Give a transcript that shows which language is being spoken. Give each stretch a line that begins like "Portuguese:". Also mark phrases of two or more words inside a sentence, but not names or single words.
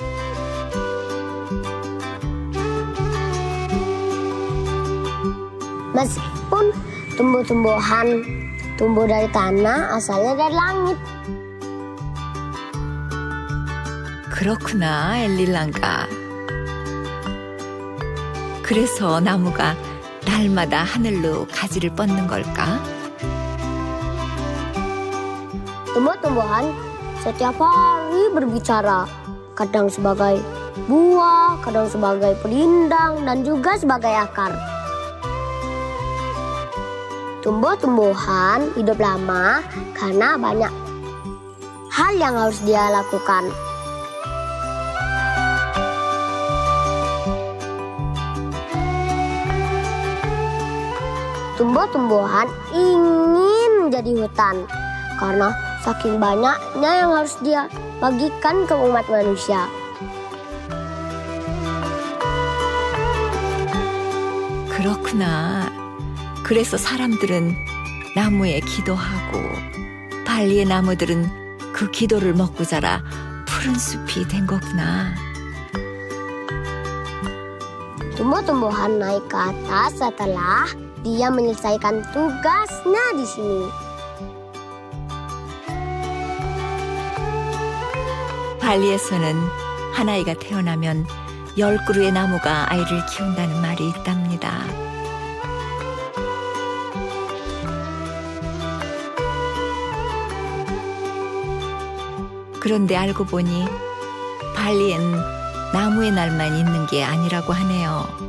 Indonesian: Meskipun tumbuh-tumbuhan tumbuh dari tanah, asalnya dari langit.
Korean: 그렇구나, 엘릴랑가. 그래서 나무가 날마다 하늘로 가지를 뻗는 걸까?
Indonesian: Tumbuh-tumbuhan setiap hari berbicara, kadang sebagai buah, kadang sebagai pelindang, dan juga sebagai akar. Tumbuh-tumbuhan hidup lama karena banyak hal yang harus dia lakukan. Tumbuh-tumbuhan ingin menjadi hutan karena saking banyaknya yang harus dia bagikan ke umat manusia.
Korean: 그렇구나. 그래서 사람들은 나무에 기도하고 발리의 나무들은 그 기도를 먹고 자라 푸른 숲이 된 거구나.
Indonesian: Tumbuh-tumbuhan naik ke atas setelah dia menyelesaikan tugasnya di sini.
Korean: 발리에서는 한 아이가 태어나면 10그루의 나무가 아이를 키운다는 말이 있답니다. 그런데 알고 보니 발리엔 나무의 날만 있는 게 아니라고 하네요.